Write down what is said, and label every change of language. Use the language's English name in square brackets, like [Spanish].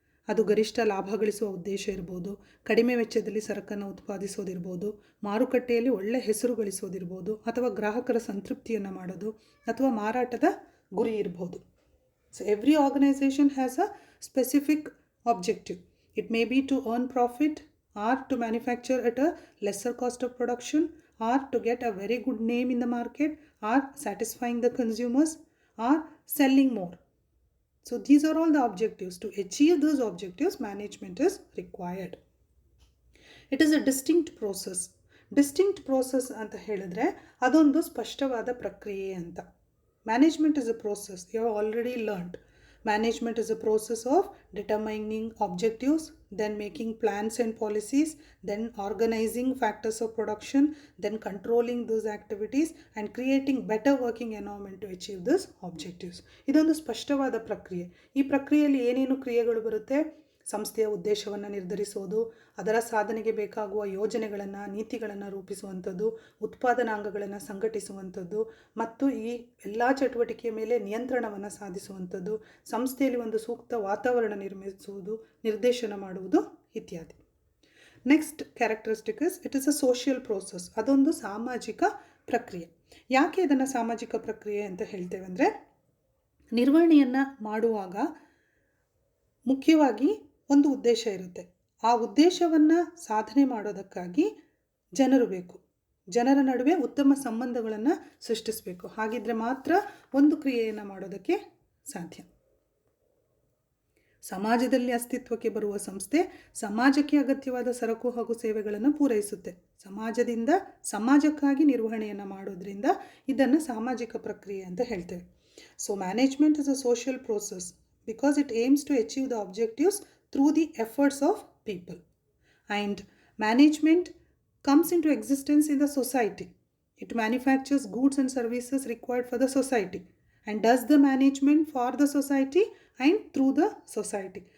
[Kannada] ಅದು ಗರಿಷ್ಠ ಲಾಭ ಗಳಿಸುವ ಉದ್ದೇಶ ಇರ್ಬೋದು, ಕಡಿಮೆ ವೆಚ್ಚದಲ್ಲಿ ಸರಕನ್ನು ಉತ್ಪಾದಿಸೋದಿರ್ಬೋದು, ಮಾರುಕಟ್ಟೆಯಲ್ಲಿ ಒಳ್ಳೆ ಹೆಸರು ಗಳಿಸೋದಿರ್ಬೋದು, ಅಥವಾ ಗ್ರಾಹಕರ ಸಂತೃಪ್ತಿಯನ್ನು ಮಾಡೋದು, ಅಥವಾ ಮಾರಾಟದ ಗುರಿ ಇರ್ಬೋದು. [English] So every organisation has a specific objective. It may be to earn profit, or to manufacture at a lesser cost of production, or to get a very good name in the market, or satisfying the consumers, or selling more. So these are all the objectives. To achieve those objectives, management is required. It is a distinct process. [Kannada] Distinct process ಅಂತ ಹೇಳಿದ್ರೆ ಅದೊಂದು ಸ್ಪಷ್ಟವಾದ ಪ್ರಕ್ರಿಯೆ ಅಂತ. [English] Management is a process. You have already learned. Management is a process of determining objectives, then making plans and policies, then organizing factors of production, then controlling those activities and creating better working environment to achieve those objectives. [Kannada] ಇದೊಂದು ಸ್ಪಷ್ಟವಾದ ಪ್ರಕ್ರಿಯೆ. ಈ ಪ್ರಕ್ರಿಯೆಯಲ್ಲಿ ಏನೇನು ಕ್ರಿಯೆಗಳು ಬರುತ್ತೆ? ಸಂಸ್ಥೆಯ ಉದ್ದೇಶವನ್ನು ನಿರ್ಧರಿಸೋದು, ಅದರ ಸಾಧನೆಗೆ ಬೇಕಾಗುವ ಯೋಜನೆಗಳನ್ನು, ನೀತಿಗಳನ್ನು ರೂಪಿಸುವಂಥದ್ದು, ಉತ್ಪಾದನಾಂಗಗಳನ್ನು ಸಂಘಟಿಸುವಂಥದ್ದು, ಮತ್ತು ಈ ಎಲ್ಲ ಚಟುವಟಿಕೆಯ ಮೇಲೆ ನಿಯಂತ್ರಣವನ್ನು ಸಾಧಿಸುವಂಥದ್ದು, ಸಂಸ್ಥೆಯಲ್ಲಿ ಒಂದು ಸೂಕ್ತ ವಾತಾವರಣ ನಿರ್ಮಿಸುವುದು, ನಿರ್ದೇಶನ ಮಾಡುವುದು ಇತ್ಯಾದಿ. [English] Next characteristic is it is a social process. [Kannada] ಅದೊಂದು ಸಾಮಾಜಿಕ ಪ್ರಕ್ರಿಯೆ. ಯಾಕೆ ಇದನ್ನು ಸಾಮಾಜಿಕ ಪ್ರಕ್ರಿಯೆ ಅಂತ ಹೇಳ್ತೇವೆ ಅಂದರೆ, ನಿರ್ವಹಣೆಯನ್ನು ಮಾಡುವಾಗ ಮುಖ್ಯವಾಗಿ ಒಂದು ಉದ್ದೇಶ ಇರುತ್ತೆ. ಆ ಉದ್ದೇಶವನ್ನು ಸಾಧನೆ ಮಾಡೋದಕ್ಕಾಗಿ ಜನರು ಬೇಕು. ಜನರ ನಡುವೆ ಉತ್ತಮ ಸಂಬಂಧಗಳನ್ನು ಸೃಷ್ಟಿಸಬೇಕು. ಹಾಗಿದ್ರೆ ಮಾತ್ರ ಒಂದು ಕ್ರಿಯೆಯನ್ನು ಮಾಡೋದಕ್ಕೆ ಸಾಧ್ಯ. ಸಮಾಜದಲ್ಲಿ ಅಸ್ತಿತ್ವಕ್ಕೆ ಬರುವ ಸಂಸ್ಥೆ ಸಮಾಜಕ್ಕೆ ಅಗತ್ಯವಾದ ಸರಕು ಹಾಗೂ ಸೇವೆಗಳನ್ನು ಪೂರೈಸುತ್ತೆ. ಸಮಾಜದಿಂದ ಸಮಾಜಕ್ಕಾಗಿ ನಿರ್ವಹಣೆಯನ್ನು ಮಾಡೋದ್ರಿಂದ ಇದನ್ನು ಸಾಮಾಜಿಕ ಪ್ರಕ್ರಿಯೆ ಅಂತ ಹೇಳ್ತೇವೆ. [English] So management is a social process because it aims to achieve the objectives through the efforts of people. And management comes into existence in the society. It manufactures goods and services required for the society and does the management for the society and through the society.